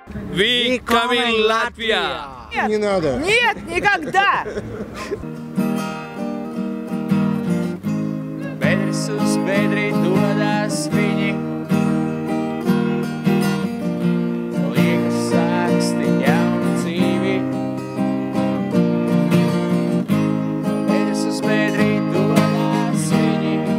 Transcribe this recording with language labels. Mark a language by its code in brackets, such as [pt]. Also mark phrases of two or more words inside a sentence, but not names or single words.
[en] We coming Latvia! [ru] Не надо. Нет, никогда! [lv] Bedres uz bedri dodas viņi. Liekas sāksti jaunu dzīvi. Bedres uz bedri dodas viņi.